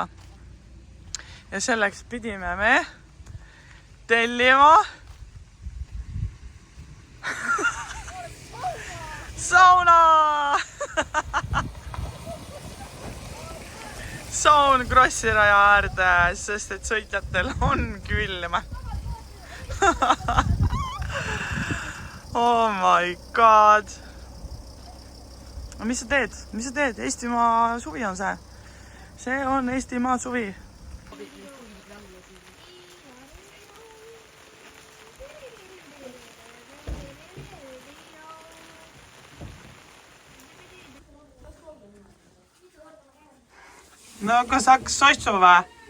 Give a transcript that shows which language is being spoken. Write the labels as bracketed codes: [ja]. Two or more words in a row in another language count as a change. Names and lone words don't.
[et] Ja selleks pidime me tellima sauna! Saun Krossi raja äärde, sest et sõitjatel on külm. [en] Oh my god. [et] Mis sa teed? Mis sa teed? Eestimaa suvi on see. See on Eestimaa suvi. No kas hakkas soitsu või?